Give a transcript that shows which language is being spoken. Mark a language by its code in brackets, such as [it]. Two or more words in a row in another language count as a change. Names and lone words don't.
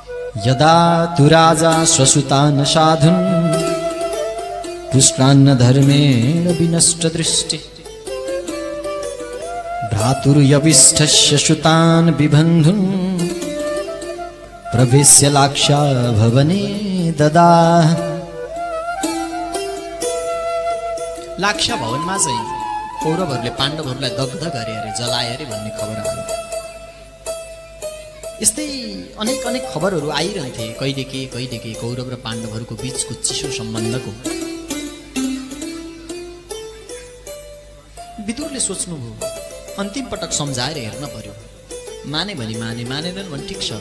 [sa] यदा तु राजा स्वसुतान् साधुन् पुष्टान्न धर्मेण विनष्ट दृष्टि भ्रातुर्यविष्ठस्य सुतान् विबन्धुन् प्रवेश्य लाक्षा भवने ददाह। [ne] लाक्षा भवनमा चाहिँ कौरवहरूले पाण्डवहरूलाई दग्ध गरे अरे, जलाए अरे भन्ने खबर आयो। यस्तै अनेक अनेक खबरहरू आइरहन्थे, कहिले के कौरव र पाण्डवहरूको बीचको चिसो सम्बन्धको। विदुरले सोच्नुभयो अन्तिम पटक सम्झाएर हेर्न पर्यो, माने भने माने, मानेनन् भने ठिक छ।